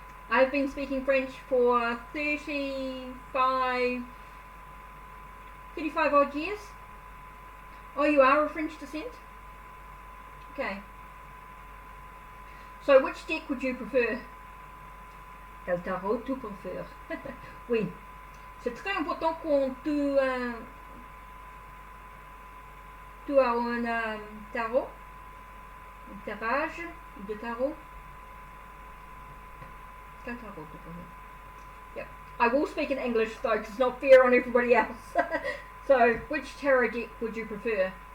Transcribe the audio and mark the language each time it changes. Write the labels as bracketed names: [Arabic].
[English] I've been speaking French for 35 odd years. Oh, you are of French descent? Okay. So, which deck would you prefer? [French] Quel tarot tu préfères? Oui. C'est très important quand tu as un tarot, un tirage de tarot. Quel tarot tu préfères? Yep. [English] I will speak in English though, because it's not fair on everybody else. So, which tarot deck would you prefer?